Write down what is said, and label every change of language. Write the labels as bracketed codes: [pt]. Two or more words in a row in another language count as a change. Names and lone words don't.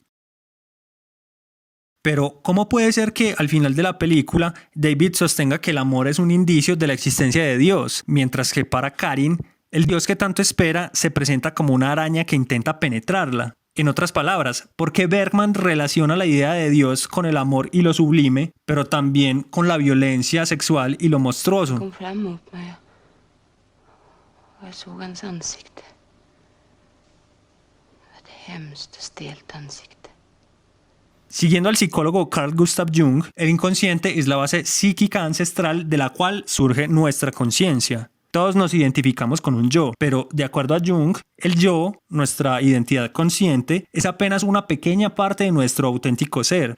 [es] Pero, ¿cómo puede ser que al final de la película David sostenga que el amor es un indicio de la existencia de Dios, mientras que para Karin El Dios que tanto espera se presenta como una araña que intenta penetrarla. En otras palabras, ¿por qué Bergman relaciona la idea de Dios con el amor y lo sublime, pero también con la violencia sexual y lo monstruoso? [sv] Kom fram mot mig och jag såg hans ansikte. Ett hemskt och stelt ansikte. [es] Siguiendo al psicólogo Carl Gustav Jung, el inconsciente es la base psíquica ancestral de la cual surge nuestra conciencia. Todos nos identificamos con un yo, pero de acuerdo a Jung, el yo, nuestra identidad consciente, es apenas una pequeña parte de nuestro auténtico ser.